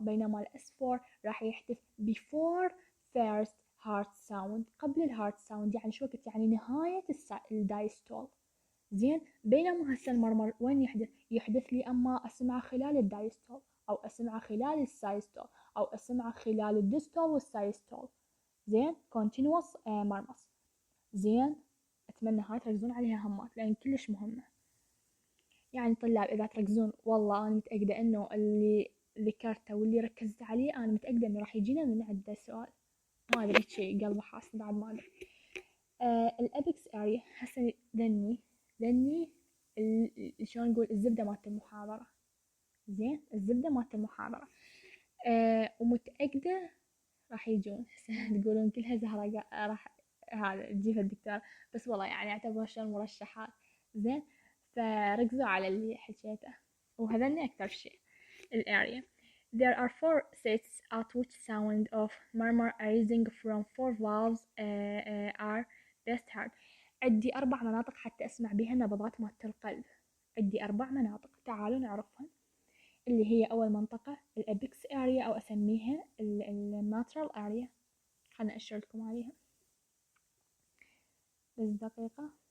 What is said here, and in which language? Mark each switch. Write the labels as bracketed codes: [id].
[ar] بينما الاس 4 راح يحدث [en] before first heart sound، [ar] قبل الهارت ساوند، يعني شو وقت؟ يعني نهايه الدايستول. زين، بينما هسه المرمر وين يحدث؟ يحدث لي اما اسمعه خلال الدايستول، او اسمعه خلال السايستول، او اسمعه خلال الديستول والسايستول. زين، [en] continuous murmurs. [ar] زين، اتمنى هاي تركزون عليها همات لان كلش مهمه. يعني طلاب اذا تركزون والله انا متاكده انه اللي ذكرته واللي ركزت عليه انا متاكده انه راح يجينا من عنده سؤال. ما ادري شي قلبه حاس بعد ما ادري. الابيكس اريا هسه ذني شلون نقول الزبده مالت المحاضره. زين، الزبده مالت المحاضره. ومتاكده راح يجون. تقولون كلها زهره راح هذا تجيها الدكتور، بس والله يعني اعتبرها شلون مرشحات. زين، فركزوا على اللي حكيته وهذني اكثر شيء. الاريا. [en] There are four sets at which sound of murmur arising from four valves are best heard. [ar] عندي 4 مناطق حتى أسمع بها نبضات مالت القلب. عندي 4 مناطق، تعالوا نعرفهم. اللي هي أول منطقة الأبيكس اريا أو أسميها الماترال اريا. خلنا أشير لكم عليها بس دقيقة.